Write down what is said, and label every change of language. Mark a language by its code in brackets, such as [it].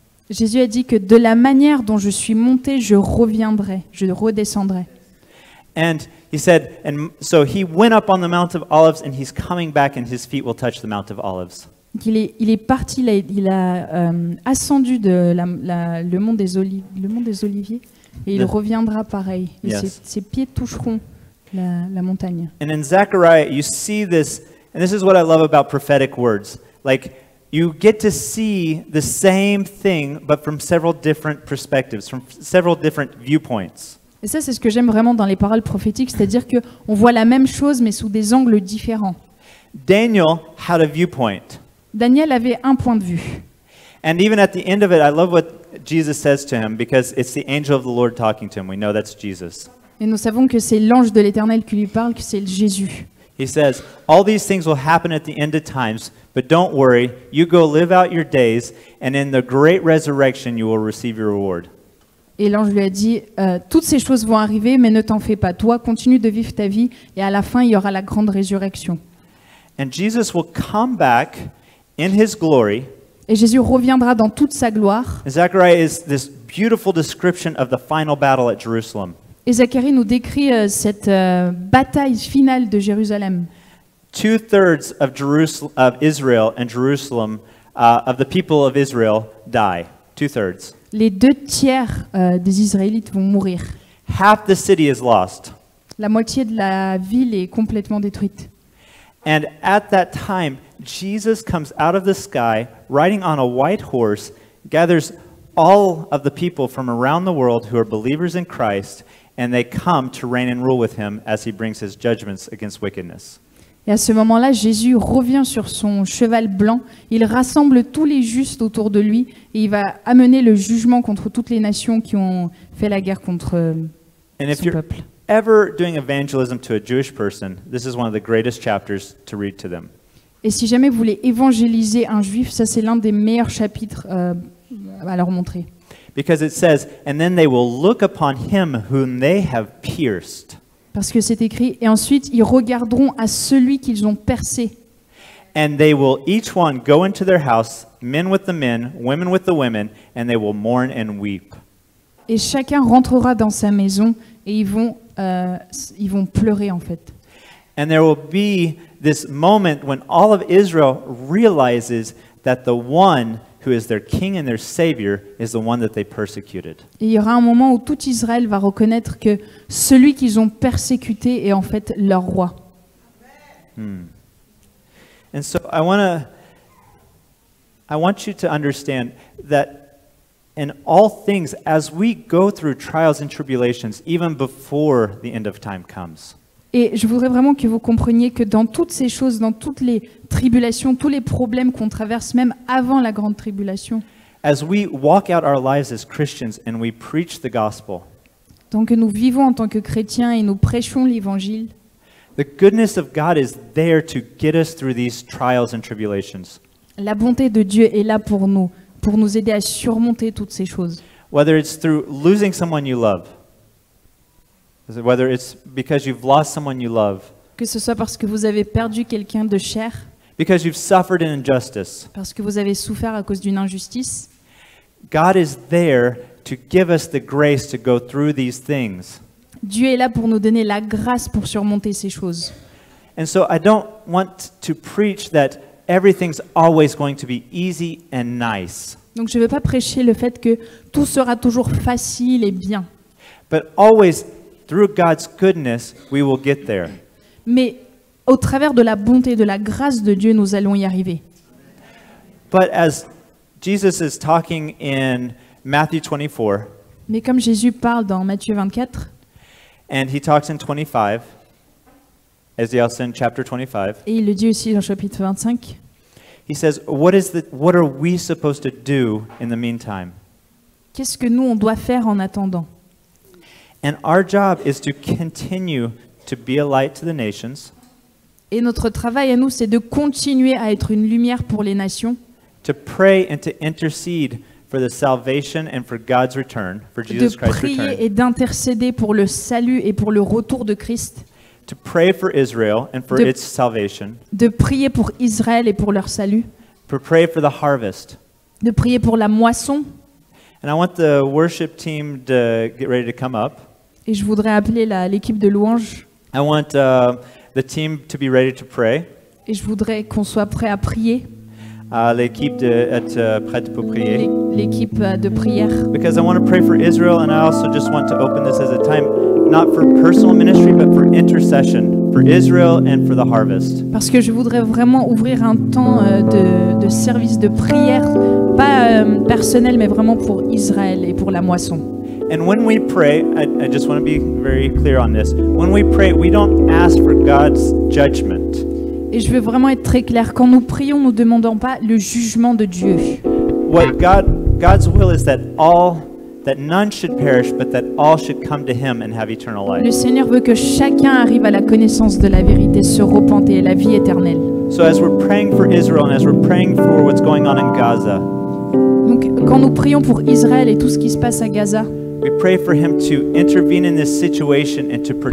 [fr] Jésus a dit que de la manière dont je suis monté, je reviendrai, je redescendrai. [en] And he said, and so he went up on the Mount of Olives, and he's coming back, and his feet will touch the Mount of Olives. [fr] Donc il est parti, il a ascendu de le mont des Oliviers, et il Le- reviendra pareil. Et [en] Yes. [fr] ses pieds toucheront la montagne. [en] And in Zechariah, you see this, and this is what I love about prophetic words. Like, you get to see the same thing, but from several different perspectives, from several different viewpoints. [fr] Et ça, c'est ce que j'aime vraiment dans les paroles prophétiques, c'est-à-dire qu'on voit la même chose, mais sous des angles différents. [en] Daniel had a viewpoint. [fr] Daniel avait un point de vue. [en] And even at the end of it, I love what Jesus says to him, because it's the angel of the Lord talking to him. We know that's Jesus. [fr] Et nous savons que c'est l'ange de l'Éternel qui lui parle, que c'est Jésus. [en] He says, all these things will happen at the end of times, but don't worry, you go live out your days, and in the great resurrection you will receive your reward. [fr] Et l'ange lui a dit, toutes ces choses vont arriver, mais ne t'en fais pas. Toi, continue de vivre ta vie, et à la fin, il y aura la grande résurrection. [en] And Jesus will come back in his glory. [fr] Et Jésus reviendra dans toute sa gloire. [en] And Zechariah is this beautiful description of the final battle at Jerusalem. [fr] Et Zacharie nous décrit cette bataille finale de Jérusalem. [en] 2/3 of Israel and Jerusalem, of the people of Israel, die. 2/3. [fr] Les 2 tiers des Israélites vont mourir. [en] Half the city is lost. [fr] La moitié de la ville est complètement détruite. [en] And at that time, Jesus comes out of the sky, riding on a white horse, gathers all of the people from around the world who are believers in Christ, and they come to reign and rule with him as he brings his judgments against wickedness. [fr] Et à ce moment-là, Jésus revient sur son cheval blanc, il rassemble tous les justes autour de lui et il va amener le jugement contre toutes les nations qui ont fait la guerre contre [en] And if [fr] son [en] you're [fr] peuple. [en] ever doing evangelism to a Jewish person, this is one of the greatest chapters to read to them. [fr] Et si jamais vous voulez évangéliser un juif, ça c'est l'un des meilleurs chapitres à leur montrer. [en] Because it says, and then they will look upon him whom they have pierced. [fr] Parce que c'est écrit, et ensuite ils regarderont à celui qu'ils ont percé. [en] And they will each one go into their house, men with the men, women with the women, and they will mourn and weep. [fr] Et chacun rentrera dans sa maison et ils vont pleurer en fait. [en] And there will be this moment when all of Israel realizes that the one who is their king and their savior is the one that they persecuted. [fr] Et il y aura un moment où tout Israël va reconnaître que celui qu'ils ont persécuté est en fait leur roi. [en] And so I want you to understand that in all things, as we go through trials and tribulations, even before the end of time comes, [fr] Et je voudrais vraiment que vous compreniez que dans toutes ces choses, dans toutes les tribulations, tous les problèmes qu'on traverse même avant la grande tribulation, [en] as we walk out our lives as Christians and we preach the gospel, [fr] tant que nous vivons en tant que chrétiens et nous prêchons l'évangile, [en] the goodness of God is there to get us through these trials and tribulations. [fr] la bonté de Dieu est là pour nous aider à surmonter toutes ces choses. [en] Whether it's through losing someone you love, whether it's because you've lost someone you love, [fr] Que ce soit parce que vous avez perdu quelqu'un de cher, [en] because you've suffered an injustice, [fr] parce que vous avez souffert à cause d'une injustice, [en] God is there to give us the grace to go through these things. [fr] Dieu est là pour nous donner la grâce pour surmonter ces choses. [en] And so I don't want to preach that everything's always going to be easy and nice, [fr] Donc je ne veux pas prêcher le fait que tout sera toujours facile et bien. [en] but always through God's goodness, we will get there. [fr] Mais au travers de la bonté, de la grâce de Dieu, nous allons y arriver. [en] But as Jesus is talking in Matthew 24, [fr] Mais comme Jésus parle dans Matthieu 24, [en] and he talks in 25, as he also in chapter 25, [fr] et il le dit aussi dans le chapitre 25, [en] he says, what are we supposed to do in the meantime? [fr] qu'est-ce que nous, on doit faire en attendant? [en] And our job is to continue to be a light to the nations, [fr] Et notre travail à nous, c'est de continuer à être une lumière pour les nations, [en] to pray and to intercede for the salvation and for God's return, for [fr] de [en] Jesus Christ's [fr] prier [en] return, [fr] et d'intercéder pour le salut et pour le retour de Christ, [en] to pray for Israel and for [fr] de- [en] its salvation, [fr] de prier pour Israël et pour leur salut, [en] to pray for the harvest. [fr] de prier pour la moisson. [en] And I want the worship team to get ready to come up. [fr] Et je voudrais appeler l'équipe de louanges [en] I want the team to be ready to pray. [fr] et je voudrais qu'on soit prêt à prier, L'équipe de être prête pour prier. l'équipe de prière. [en] Because I want to pray for Israel, and I also just want to open this as a time not for personal ministry, but for intercession for Israel and for the harvest. [fr] Parce que je voudrais vraiment ouvrir un temps de service de prière, pas personnel, mais vraiment pour Israël et pour la moisson. [en] And when we pray, I just want to be very clear on this. When we pray, we don't ask for God's judgment. [fr] Et je veux vraiment être très clair. Quand nous prions, nous ne demandons pas le jugement de Dieu. [en] What God's will is that all that none should perish, but that all should come to him and have eternal [fr] Le [en] life. [fr] Seigneur veut que chacun arrive à la connaissance de la vérité, se repente et la vie éternelle. [en] So as we're praying for Israel and as we're praying for what's going on in Gaza, [fr] Donc, quand nous prions pour Israël et tout ce qui se passe à Gaza, [en] we pray for him to intervene in this situation and to protect